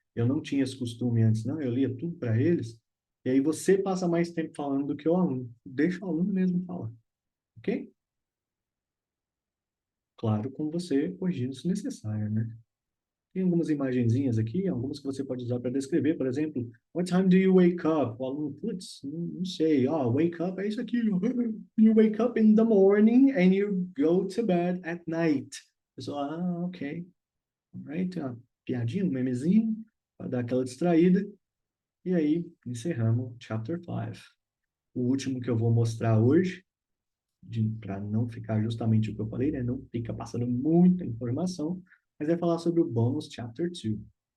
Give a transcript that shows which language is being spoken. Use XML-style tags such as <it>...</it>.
<pt>Eu não tinha esse costume antes, não. Eu lia tudo para eles. E aí você passa mais tempo falando do que o aluno. Deixa o aluno mesmo falar, ok? Claro, com você corrigindo se necessário, né? Tem algumas imagenzinhas aqui, algumas que você pode usar para descrever, por exemplo,</pt> <en>what time do you wake up?</en> <pt>O aluno, putz, não sei. Wake up é isso aqui.</pt> <en>You wake up in the morning and you go to bed at night.</en> <pt>A pessoa, ok. Alright, uma piadinha, um memezinho, para dar aquela distraída. E aí, encerramos Chapter 5. O último que eu vou mostrar hoje, para não ficar justamente o que eu falei, né? Não fica passando muita informação, mas é falar sobre o Bônus Chapter 2.</pt>